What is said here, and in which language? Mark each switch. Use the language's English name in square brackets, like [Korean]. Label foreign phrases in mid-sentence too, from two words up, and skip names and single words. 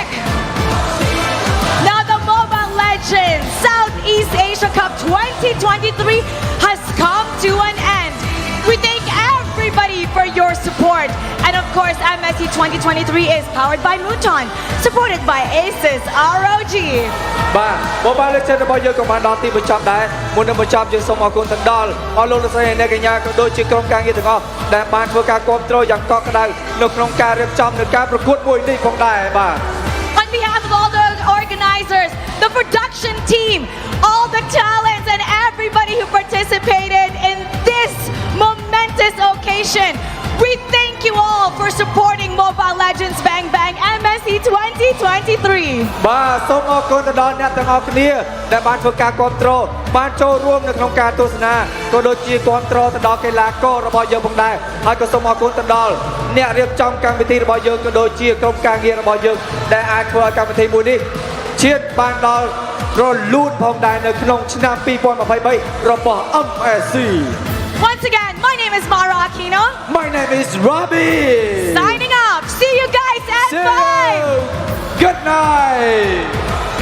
[English] Now the Mobile Legends Southeast Asia Cup 2023 has come to an end. We thank everybody for your support. And of course, MSC 2023 is powered by Muton, supported by Aces ROG. [Khmer] បាទ Mobile Legends របស់យើងក៏បានដល់ទីបញ្ចប់ដែរមុននឹងបញ្ចប់យើងសូមអរគុណទៅដល់អស់លោកលោកស្រីអ្នកកញ្ញាក៏ដូចជាក្រុមការងារទាំងអស់ដែលបានធ្វើការគ្រប់គ្រងយ៉ាងកក់ក្ដៅនៅក្នុងការរៀបចំនៃការប្រកួតមួយនេះផងដែរបាទ [English] On behalf of all the organizers, the production team, all the talents, and everybody who participated in this momentous occasion, we thank you all for supporting Mobile Legends Bang Bang MSC 2023. [Khmer] បាទសូមអរគុណទៅដល់អ្នកទាំងអស់គ្នាដែលបានធ្វើការគ្រប់គ្រងបានចូលរួមនៅក្នុងការទស្សនាក៏ដូចជាគ្រប់គ្រងទៅដល់កីឡាកររបស់យើងផងដែរហើយក៏សូមអរគុណទៅដល់អ្នករៀបចំកម្មវិធីរបស់យើងក៏ដូចជាក្រុមការងាររបស់យើងដែលអាចធ្វើឲ្យកម្មវិធីមួយនេះឈានបានដល់រលូនផងដែរនៅក្នុងឆ្នាំ2023របស់ MSC. [English] Once again, my name is Mara Aquino. My name is Robbie. Signing off. See you guys at See 5. you. Good night.